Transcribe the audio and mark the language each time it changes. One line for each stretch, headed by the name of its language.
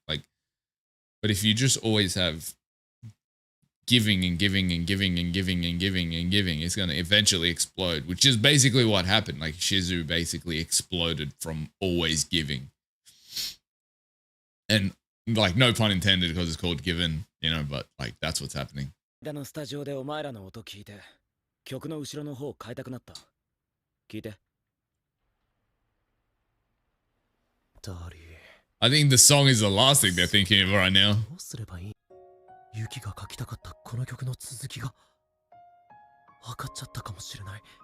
English: Like, but if you just always have giving and giving and giving and giving and giving and giving, it's gonna eventually explode. Which is basically what happened. Like Shizu basically exploded from always giving, and like no pun intended because it's called given, you know. But like that's what's happening.
Japanese: のスタジオでお前らの音聞いて曲の後ろの方変えたくなった。聞いて。
English: I think the song is the last thing they're thinking of right now.
Japanese: どうすればいい？ユキが書きたかったこの曲の続きが分かっちゃったかもしれない。